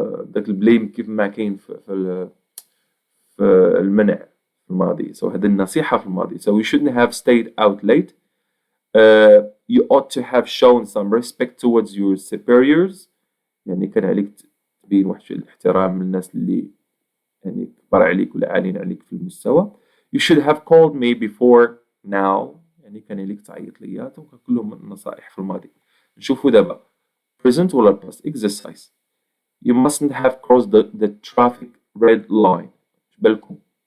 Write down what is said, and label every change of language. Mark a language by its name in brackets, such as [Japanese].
[Arabic] داك البليم كيف ما كاين في المنع في الماضي. So هذه النصيحة في الماضي. [English] So you shouldn't have stayed out late. You ought to have shown some respect towards your superiors. [Arabic] يعني كان عليك تبين واحد الاحترام للناس اللي يعني كبار عليك ولا عاليين عليك في المستوى. [English] You should have called me before now. [Arabic] يعني كان عليك تعيط ليا. كلهم النصائح في الماضي. نشوفوا دابا [English] present ولا past exercise. You mustn't have crossed the traffic red line. [Arabic] بالكم.